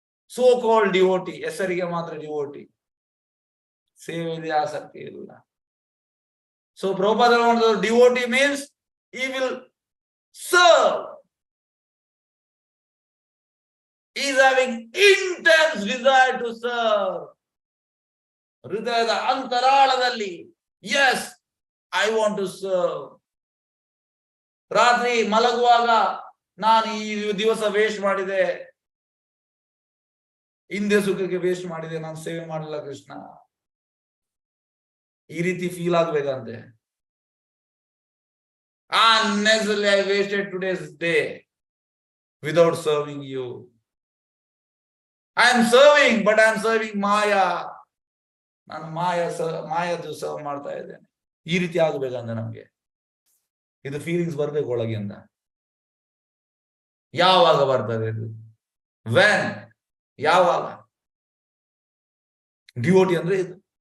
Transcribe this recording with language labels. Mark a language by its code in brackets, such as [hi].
[kn] So called devotee, ಹೆಸರಿಗೆ ಮಾತ್ರ devotee, ಸೇವೆಯಲ್ಲಿ ಆಸಕ್ತಿ ಇಲ್ಲ. [en] So Prabhupada devotee means he will serve. He is having intense desire to serve. [kn] ಹೃದಯದ ಅಂತರಾಳದಲ್ಲಿ [en] Yes, I want to serve. [kn] ರಾತ್ರಿ ಮಲಗುವಾಗ ನಾನು ಈ ದಿವಸ ವೇಸ್ಟ್ ಮಾಡಿದೆ, ಹಿಂದೆ ಸುಖಕ್ಕೆ ವೇಸ್ಟ್ ಮಾಡಿದೆ, ನಾನು ಸೇವೆ ಮಾಡಲಿಲ್ಲ ಕೃಷ್ಣ. ಈ ರೀತಿ feel ಆಗ್ಬೇಕಂತೆ. [en] Unnecessarily I wasted today's day without serving you. I am serving, but I am serving Maya. [kn] ನಾನು ಮಾಯದು ಸರ್ವ್ ಮಾಡ್ತಾ ಇದ್ದೇನೆ. ಈ ರೀತಿ ಆಗ್ಬೇಕಂದ್ರೆ ನಮ್ಗೆ ಇದು ಫೀಲಿಂಗ್ಸ್ ಬರ್ಬೇಕು ಒಳಗಿಂದ. ಯಾವಾಗ ಬರ್ತದೆ ಇದು? ವೆನ್, ಯಾವಾಗ? ಡಿವೋಟಿ ಅಂದ್ರೆ ಇದು.